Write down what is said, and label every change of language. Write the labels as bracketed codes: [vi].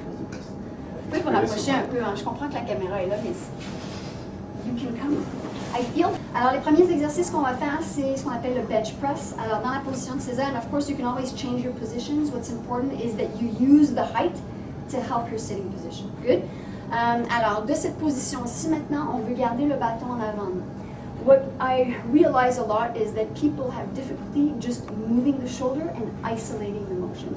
[fr] Vous pouvez vous rapprocher un peu, hein? Je comprends que la caméra est là, mais [en] you can come. I feel. [fr] Alors, les premiers exercices qu'on va faire, c'est ce qu'on appelle le bench press. Alors, dans la position de César, [en] and of course, you can always change your positions. What's important is that you use the height to help your sitting position. Good? [fr] Alors, de cette position-ci, maintenant, on veut garder le bâton en avant. [en] What I realize a lot is that people have difficulty just moving the shoulder and isolating the motion.